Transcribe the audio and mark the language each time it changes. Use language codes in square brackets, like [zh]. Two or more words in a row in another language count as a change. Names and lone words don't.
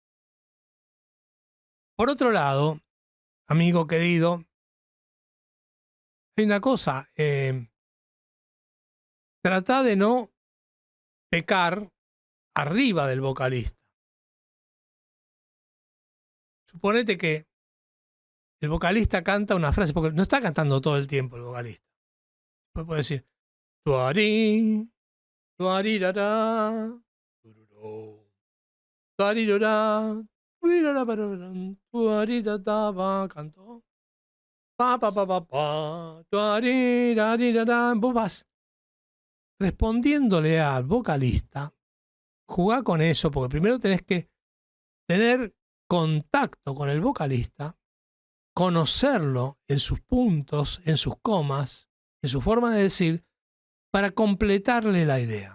[es] Por otro lado, amigo querido, hay una cosa, trata de no pecar arriba del vocalista. Suponete que el vocalista canta una frase, porque no está cantando todo el tiempo el vocalista. Después puede decir, tuarí, tuarirará, tururú, tuarirará, tuirará, tuarirará, cantó. Pa, pa, pa, pa, pa, tuarirará. Vos vas respondiéndole al vocalista, jugá con eso, porque primero tenés que tener contacto con el vocalista, conocerlo en sus puntos, en sus comas, en su forma de decir, para completarle la idea.